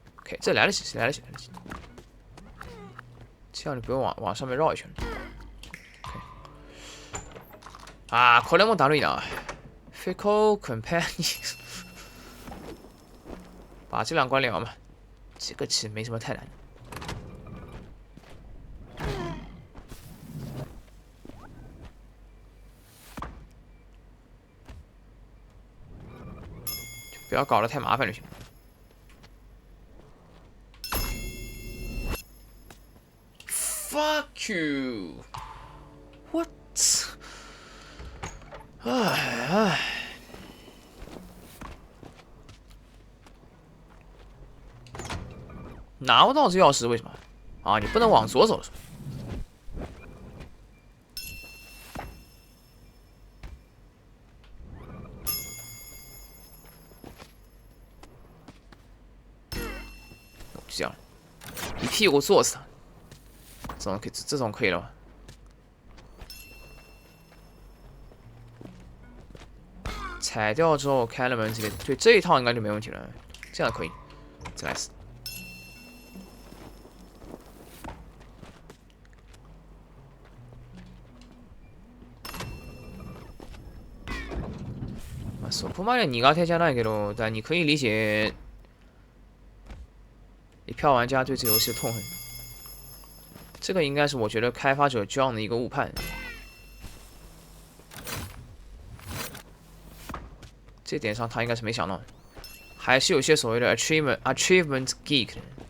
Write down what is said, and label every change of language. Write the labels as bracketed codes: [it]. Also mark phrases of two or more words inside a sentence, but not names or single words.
[zh] OK， 这来得及，来得及，来得及。这样你不用往上面绕一圈。OK。啊， [ja] これもだるいな。 [en] Fickle companion。 [zh] 把这两关了嘛，这个其实没什么太难。就不要搞得太麻烦就行。 [en] Fuck you! What? 唉。 [zh] 拿不到这钥匙为什么？啊，你不能往左走是吧？就这样，一屁股坐死他。这种可以了吧？踩掉之后开了门之类的，对这一套应该就没问题了。这样可以，再来一次。 [ja] そこまで苦手じゃないけど， [zh] 但你可以理解一票玩家对这游戏的痛恨。这个应该是我觉得开发者 John 的一个误判。这点上他应该是没想到的，还是有些所谓的 [en] achievement geek [zh] 的。